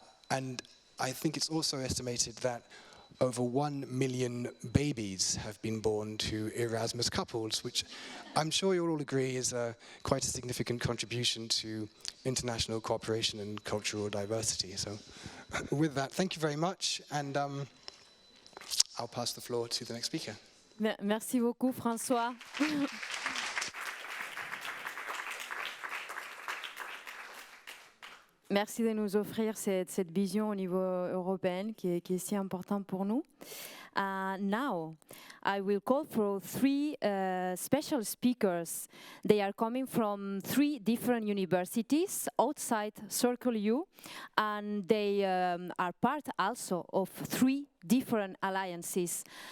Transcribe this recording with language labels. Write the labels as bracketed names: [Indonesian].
[English] And I think it's also estimated that over 1 million babies have been born to Erasmus couples, which I'm sure you'll all agree is quite a significant contribution to international cooperation and cultural diversity. So with that, thank you very much, and I'll pass the floor to the next speaker. [French] Merci beaucoup, François. Merci de nous offrir cette vision au niveau européen qui est si importante pour nous. [English] Now, I will call for three special speakers. They are coming from 3 different universities outside Circle U, and they are part also of 3 different alliances.